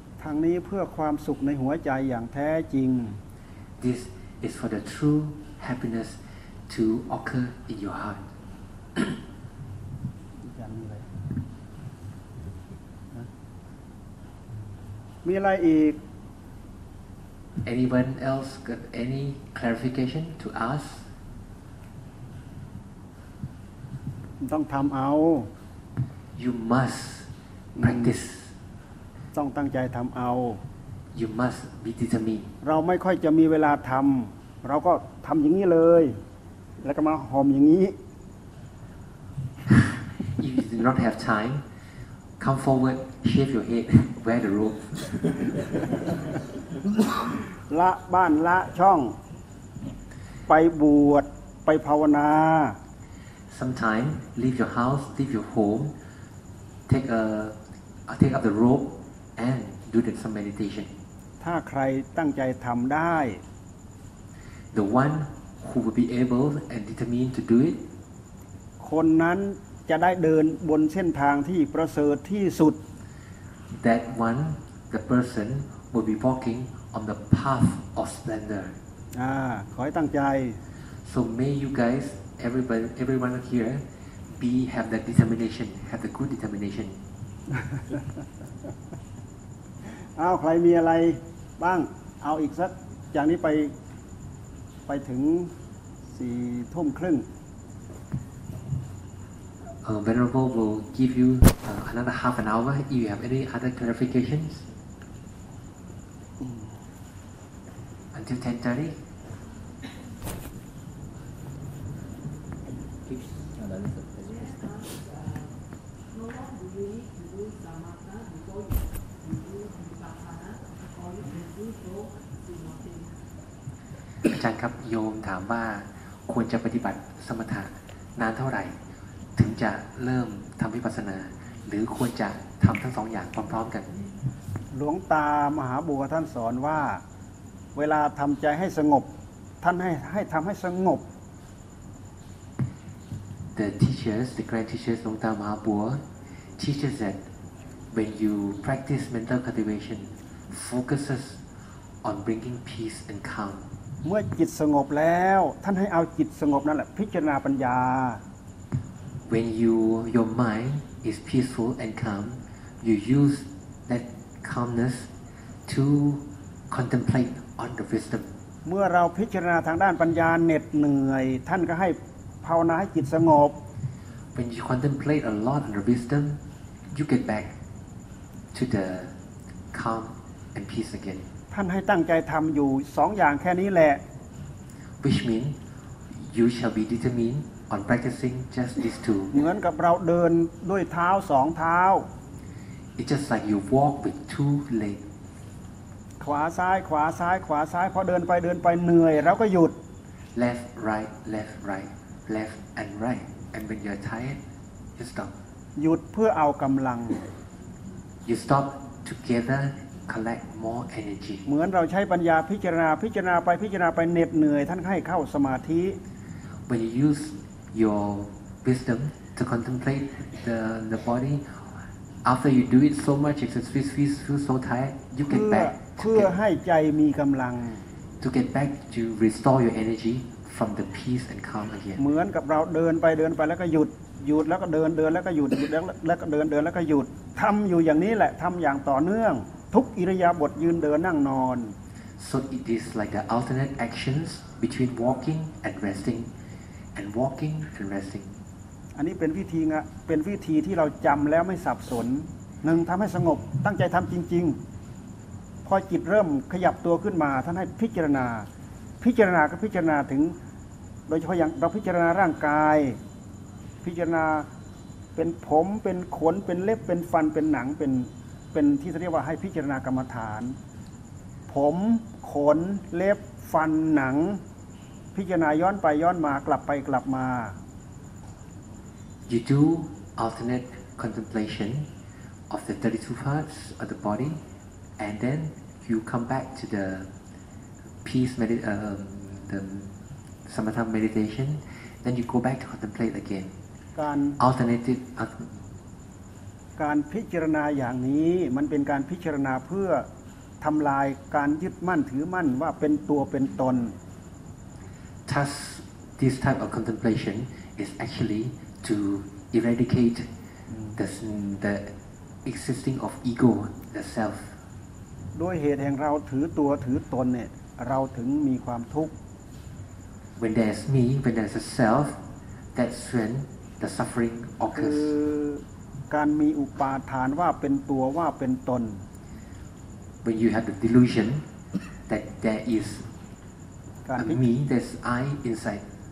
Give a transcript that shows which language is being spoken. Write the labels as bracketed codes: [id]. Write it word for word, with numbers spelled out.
[th] ทั้งนี้เพื่อความสุขในหัวใจอย่างแท้จริง [en] This is for the true happiness to occur in your heart. [th] มีอะไรอีก [en] Anyone else got any clarification to ask? [th] ต้องทำเอา [en] You must practice. [th] ต้องตั้งใจทำเอา [en] You must be determined. [th] เราไม่ค่อยจะมีเวลาทำเราก็ทำอย่างนี้เลยแล้วก็มาหอมอย่างนี้ [en] If you do not have time, come forward, shave your head, wear the robe. [th] ละบ้านละช่องไปบวชไปภาวนา [en] Sometimes leave your house, leave your home. Take a, take up the rope and do some meditation. [th] ถ้าใครตั้งใจทำได้ [en] The one who will be able and determined to do it. [th] คนนั้นจะได้เดินบนเส้นทางที่ประเสริฐที่สุด [en] That one, the person will be walking on the path of splendor. [th] อ่าขอให้ตั้งใจ [en] So may you guys, everybody, everyone here. Be have that determination, have the good determination. [th] อ้าวใครมีอะไรบ้างเอาอีกสักจากนี้ไปไปถึงสี่ทุ่มครึ่ง [en] Venerable will give you uh, another half an hour if you have any other clarifications. Until ten thirty. [th] อาจารย์ครับโยมถามว่าควรจะปฏิบัติสมถะนานเท่าไหร่ถึงจะเริ่มทำวิปัสสนาหรือควรจะทำทั้งสองอย่างพร้อมๆกัน หลวงตามหาบัวท่านสอนว่าเวลาทำใจให้สงบท่านให้ให้ทำให้สงบ [en] The teachers, the great teachers, หลวงตามหาบัว teaches that when you practice mental cultivation, focuses on bringing peace and calm. [th] เมื่อจิตสงบแล้วท่านให้เอาจิตสงบนั่นแหละพิจารณาปัญญา [en] When you your mind is peaceful and calm, you use that calmness to contemplate on the wisdom. [th] เมื่อเราพิจารณาทางด้านปัญญาเหน็ดเหนื่อยท่านก็ให้ภาวนาให้จิตสงบ [en] When you contemplate a lot on the wisdom, you get back to the calm and peace again. [th] ท่านให้ตั้งใจทำอยู่สองอย่างแค่นี้แหละ [en] Which means you shall be determined on practicing just these two. [th] เหมือนกับเราเดินด้วยเท้าสองเท้า [en] It's just like you walk with two legs. [th] ขวาซ้ายขวาซ้ายขวาซ้ายพอเดินไปเดินไปเหนื่อยเราก็หยุด [en] left right left right left and right and when you're tired you stop [th] หยุดเพื่อเอากำลัง [en] you stop together collect more energy [th] เหมือนเราใช้ปัญญาพิจารณาพิจารณาไปพิจารณาไปเหน็ดเหนื่อยท่านให้เข้าสมาธิ [en] when you use your wisdom to contemplate the the body after you do it so much it feels feel so tired you get back [th] เพื่อให้ใจมีกำลัง [en] to get back to restore your energy from the peace and calm again [th] เหมือนกับเราเดินไปเดินไปแล้วก็หยุดหยุดแล้วก็เดินเดินแล้วก็หยุดหยุดแล้วก็เดินเดินแล้วก็หยุดทำอยู่อย่างนี้แหละทำอย่างต่อเนื่องทุกอิริยาบถยืนเดินนั่งนอน [en] so it is like the alternate actions between walking and resting and walking and resting [th] อันนี้เป็นวิธีงะเป็นวิธีที่เราจำแล้วไม่สับสนหนึ่งทำให้สงบตั้งใจทำจริงๆพอจิตเริ่มขยับตัวขึ้นมาท่านให้พิจารณาพิจารณาก็พิจารณาถึงโดยเฉพาะอย่างเราพิจารณาร่างกายพิจารณาเป็นผมเป็นขนเป็นเล็บเป็นฟันเป็นหนังเป็นเป็นที่เรียกว่าให้พิจารณากรรมฐานผมขนเล็บฟันหนังพิจารณาย้อนไปย้อนมากลับไปกลับมา [en] You do alternate contemplation of the thirty-two parts of the body, and then you come back to the peace med- uh, the samatha meditation. Then you go back to contemplate again. [th] การ [en] alternative [th] การพิจารณาอย่างนี้มันเป็นการพิจารณาเพื่อทำลายการยึดมั่นถือมั่นว่าเป็นตัวเป็นตน [en] Thus, this type of contemplation is actually. to eradicate the the existing of ego the self [th] ด้วยเหตุแห่งเราถือตัวถือตนเนี่ยเราถึงมีความทุกข์ [en] when there's me when there's a self that's when the suffering occurs [th] การมีอุปาทานว่าเป็นตัวว่าเป็นตน [en] when you have the delusion that there is a me there's I inside